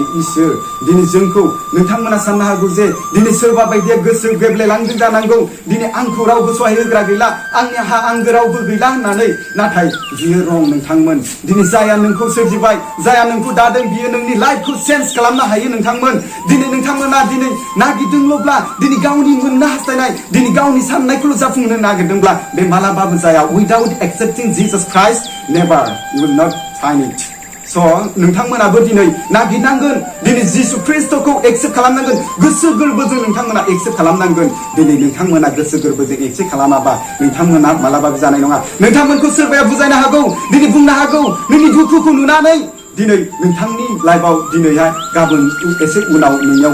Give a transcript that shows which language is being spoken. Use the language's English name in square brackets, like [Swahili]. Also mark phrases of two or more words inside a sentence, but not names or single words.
[Bodo] इसोर दिनै जोंखौ नोंथांमोना साननो हागौ जे दिनै सोरबा बायदिया गोसो गेब्लेलांदों जानांगौ दिनै आंखौ रावबो सहाय होग्रा गैला आंनि आंगो रावबो गैला होननानै नाथाय बियो रं नोंथांमोन दिनै जाया नोंखौ सोरजिबाय जाया नोंखौ दादों बियो नोंनि लाइफखौ चेन्ज खालामनो हायो नोंथांमोन दिनै नोंथांमोना दिनै नागिरदोंल'ब्ला दिनै गावनि मोननो हास्थायनाय दिनै गावनि साननायखौल' जाफुंहोनो नागिरदोंब्ला बे मालाबाबो जाया [English] without accepting Jesus [Bodo] Christ, [English] never, you will not find it. [Bodo] So, नोंथांमोनाबो दिनै नागिरनांगोन दिनै जिसु ख्रिस्टखौ एक्सेप्ट खालामनांगोन गोसो गोरबोजों नोंथांमोना एक्सेप्ट खालामनांगोन दिनै नोंथांमोना गोसो गोरबोजों एक्सेप्ट खालामाबा नोंथांमोना मालाबाबो जानाय नङा नोंथांमोनखौ सोरबाया बुजायनो हागौ दिनै बुंनो हागौ नोंनि दुखुखौ नुनानै दिनै नोंथांनि लाइफआव दिनैहाय गाबोन एसे उनाव नोंनियाव